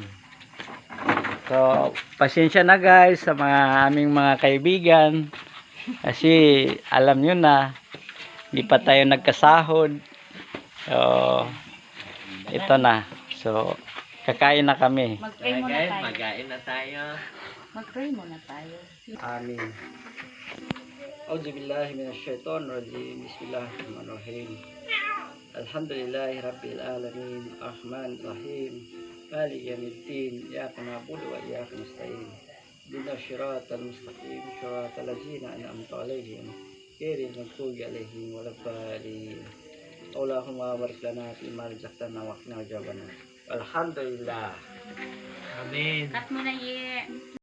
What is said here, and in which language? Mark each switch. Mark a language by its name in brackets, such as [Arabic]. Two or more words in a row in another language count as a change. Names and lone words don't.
[Filipino] So, pasensya na guys sa aming mga kaibigan. Kasi alam nyo na, hindi pa tayo nagkasahod. So, ito na. So, kakain na kami. Mag-pray muna Guys, tayo. magain na tayo. Mag-pray muna tayo. Amin. [Arabic] أعوذ بالله من الشيطان الرجيم. بسم الله الرحمن الرحيم الحمد لله رب العالمين. الرحمن الرحيم مالك يوم الدين. إياك نعبد وإياك نستعين اهدنا الصراط المستقيم. صراط الذين أنعمت عليهم غير المغضوب عليهم ولا الضالين. اللهم بارك لنا فيما رزقتنا وقنا عذاب النار. Alhamdulillah. Amen. [Filipino] Cut mo na, Ye.